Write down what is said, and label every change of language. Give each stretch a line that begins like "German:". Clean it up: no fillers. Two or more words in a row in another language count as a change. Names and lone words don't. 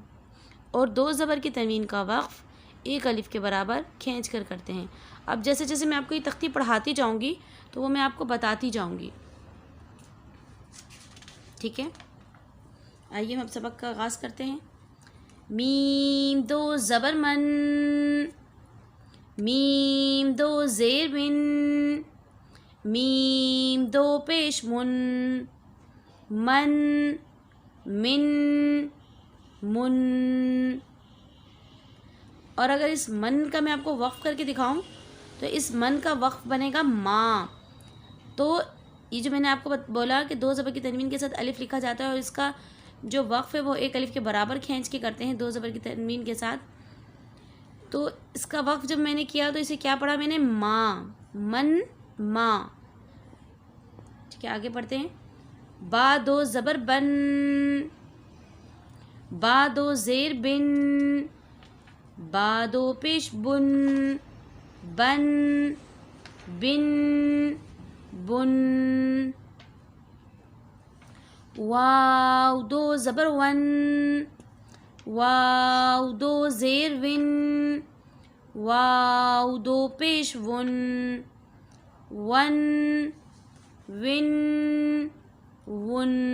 Urdu: اور 2 زبر کی تنوین کا وقف 1 الف کے برابر کھینچ کر کرتے ہیں۔ اب جیسے جیسے میں آپ کو یہ تختی پڑھاتی جاؤں گی تو وہ میں آپ کو بتاتی جاؤں گی، ٹھیک ہے؟ آئیے ہم اب سبق کا آغاز کرتے ہیں۔ میم 2 زبر من، میم 2 زیر من، میم 2 پیش من، من، من، من۔ اور اگر اس من کا میں آپ کو وقف کر کے دکھاؤں تو اس من کا وقف بنے گا ماں۔ تو یہ جو میں نے آپ کو بولا کہ 2 زبر کی تنوین کے ساتھ الف لکھا جاتا ہے اور اس کا جو وقف ہے وہ 1 الف کے برابر کھینچ کے کرتے ہیں 2 زبر کی تنوین کے ساتھ۔ تو اس کا وقف جب میں نے کیا تو اسے کیا پڑھا میں نے؟ ماں، من، ماں، ٹھیک ہے؟ آگے پڑھتے ہیں۔ با 2 زبر بن، با 2 زیر بن، با 2 پیش بن، بن، بن، بن۔ واو 2 زبر ون، واو 2 زیر ون، واو 2 پیش ون، ون، ون، ون۔